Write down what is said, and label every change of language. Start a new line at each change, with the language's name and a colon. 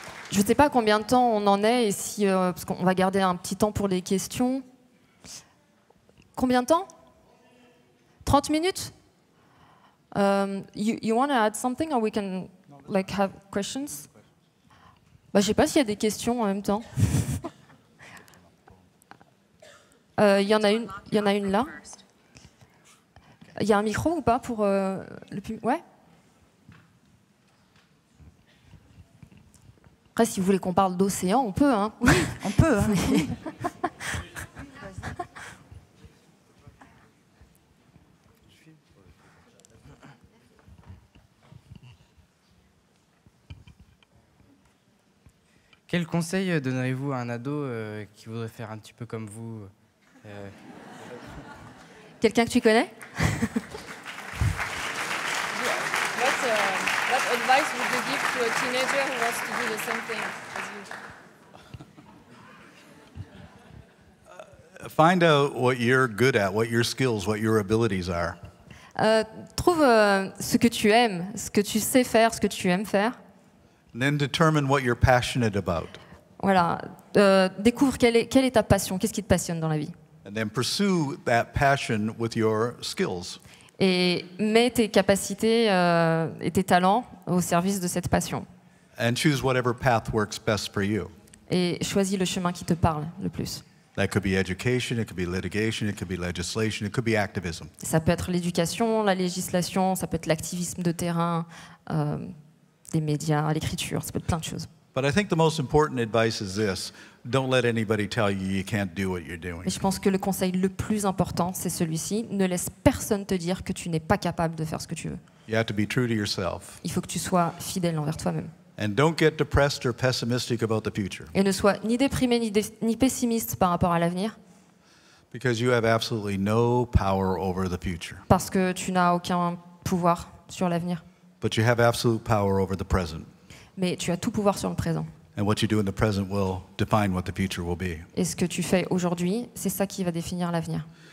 French: Je ne sais pas combien de temps on en est, et si, parce qu'on va garder un petit temps pour les questions. Combien de temps? 30 minutes?
English: You want to add something, or we can like have questions?
French: Je ne sais pas s'il y a des questions en même temps. Il y en a une là. Il y a un micro ou pas pour le public? Ouais. Après, si vous voulez qu'on parle d'océan, on peut. Hein. Oui, on peut. Hein. Oui. Quel conseil donneriez-vous à un ado qui voudrait faire un petit peu comme vous Quelqu'un que tu connais?
English: What advice would you give to a teenager who wants to do the same thing as you? Find out what you're good at, what your skills, what your abilities are.
French: Trouve ce que tu aimes, ce que tu sais faire, ce que tu aimes faire.
English: And then determine what you're passionate about.
French: Voilà. Découvre quelle est ta passion, qu'est-ce qui te passionne dans la vie.
English: And then pursue that passion with your skills.
French: Et mets tes capacités et tes talents au service de cette passion.
English: And choose whatever path works best for you.
French: Et choisis le chemin qui te parle le plus.
English: That could be education, it could be litigation, it could be legislation, it could be activism.
French: Ça peut être l'éducation, la législation, ça peut être l'activisme de terrain, des médias, l'écriture, ça peut être plein de choses.
English: But I think the most important advice is this: don't let anybody tell you can't do what you're doing.
French: Et je pense que le conseil le plus important, c'est celui-ci. Ne laisse personne te dire que tu n'es pas capable de faire ce que tu veux.
English: You have to be true to yourself.
French: Il faut que tu sois fidèle envers toi-même.
English: And don't get depressed or pessimistic about the future.
French: Et ne sois ni déprimé ni pessimiste par rapport à l'avenir.
English: Because you have absolutely no power over the future.
French: Parce que tu n'as aucun pouvoir sur l'avenir.
English: But you have absolute power over the present.
French: mais tu as tout pouvoir sur le présent.
English: And what you do in the present will define what the future will be.
French: Et ce que tu fais aujourd'hui, c'est ça qui va définir l'avenir.